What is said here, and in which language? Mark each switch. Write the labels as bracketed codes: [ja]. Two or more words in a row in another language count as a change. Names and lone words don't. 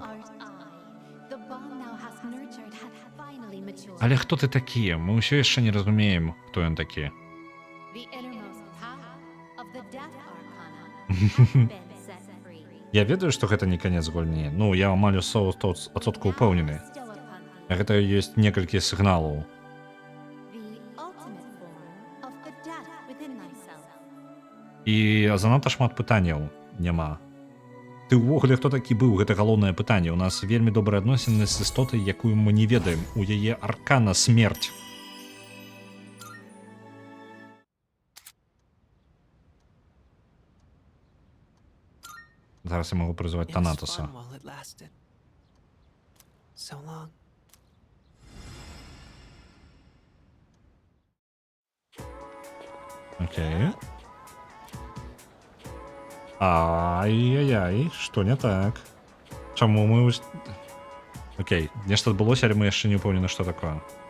[en] The bond thou hast nurtured hath finally matured. [be] Але хто ты такі? Мы ўсё яшчэ не разумеем, хто ён такі. [en] The innermost power of the Death Arcana hath been set free. [be] Я ведаю, што гэта не канец гульні. Ну, я амаль у 100% упэўнены. [en] Still upon thee. [be] Гэта ёсць некалькі сігналаў. [en] The ultimate form of the death within thyself. [be] І занадта шмат пытанняў няма. Ты ўвогуле хто такі быў? Гэта галоўнае пытанне. У нас вельмі добрыя адносіны з істотай, якую мы не ведаем. У яе аркана смерць. Зараз я магу прызваць [en] It was [be] Танатоса. [en] fun while it lasted. So long. [be] Окей. Ай-яй-яй, што не так? Чаму мы... Окей, нешта адбылося, але мы яшчэ не ўпэўнены, што такое.